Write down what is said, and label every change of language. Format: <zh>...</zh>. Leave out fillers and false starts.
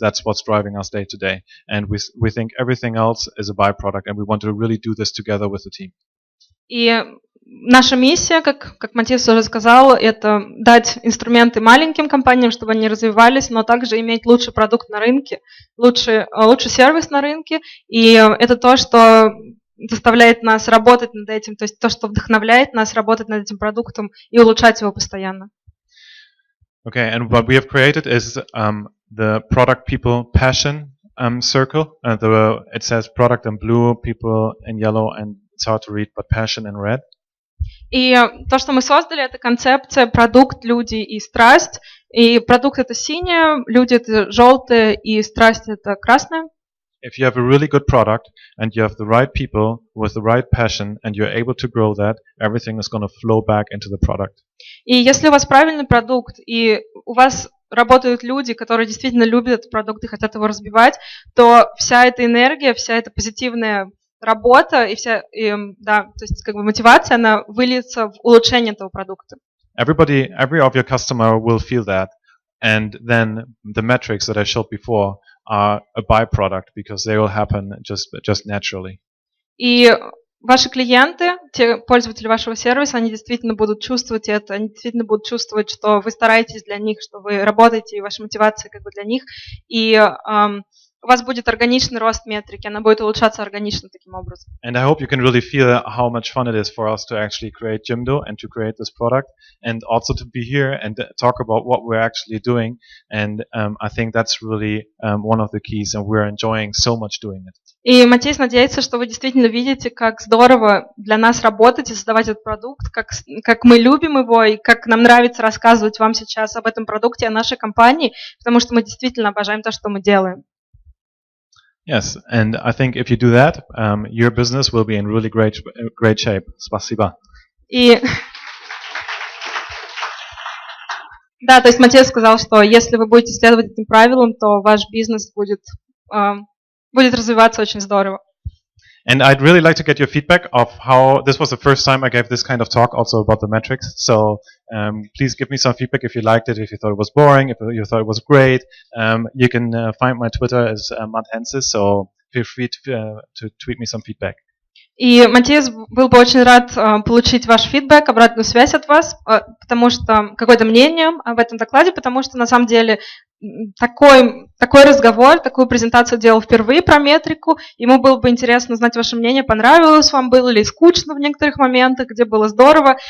<en>That's what's driving us day to day. And we think everything else is a byproduct, and we want to really do this together with the team.</en> <ru>И наша миссия, как Матиас уже сказал, это дать инструменты маленьким компаниям, чтобы они развивались, но также иметь лучший продукт на рынке, лучший сервис на рынке. И это то, что заставляет нас работать над этим, то есть то, что вдохновляет нас работать над этим продуктом и улучшать его постоянно.</ru> <en>Okay, and what we have created is the product people passion circle. It says product in blue, people in yellow, and it's hard to read, but passion in red.</en> <ru>И то, что мы создали, это концепция продукт, люди и страсть. И продукт это синее, люди это желтое, и страсть это красное.</ru> <en>If you have a really good product and you have the right people with the right passion and you're able to grow that, everything is going to flow back into the product.</en> <ru>И если у вас правильный продукт, и у вас работают люди, которые действительно любят этот продукт и хотят его разбивать, то вся эта энергия, вся эта позитивная работа и то есть как бы мотивация, она выльется в улучшение этого продукта.</ru> <en>Every of your customer will feel that, and then the metrics that I showed before are a byproduct because they will happen just naturally.</en> <ru>И ваши клиенты, те пользователи вашего сервиса, они действительно будут чувствовать это, они действительно будут чувствовать, что вы стараетесь для них, что вы работаете, и ваша мотивация как бы для них. И у вас будет органичный рост метрики, она будет улучшаться органично таким образом.</ru> <en>And I hope you can really feel how much fun it is for us to actually create Jimdo and to create this product, and also to be here and talk about what we're actually doing. And I think that's really one of the keys, and we're enjoying so much doing it.</en> <ru>И Matthias надеется, что вы действительно видите, как здорово для нас работать и создавать этот продукт, как мы любим его и как нам нравится рассказывать вам сейчас об этом продукте, о нашей компании, потому что мы действительно обожаем то, что мы делаем.</ru> <en>Yes, and I think if you do that, your business will be in really great shape.</en> <ru>Спасибо. И да, то есть Matthias сказал, что если вы будете следовать этим правилам, то ваш бизнес будет развиваться очень здорово.</ru> <en>And I'd really like to get your feedback of how this was the first time I gave this kind of talk also about the metrics. So please give me some feedback if you liked it, if you thought it was boring, if you thought it was great. You can find my Twitter as HENZE, so feel free to tweet me some feedback.</en> <ru>И Matthias был бы очень рад получить ваш фидбэк, обратную связь от вас, потому что какое-то мнение об этом докладе, потому что на самом деле такой разговор, такую презентацию делал впервые про метрику. Ему было бы интересно узнать ваше мнение, понравилось вам было или скучно в некоторых моментах, где было здорово.</ru>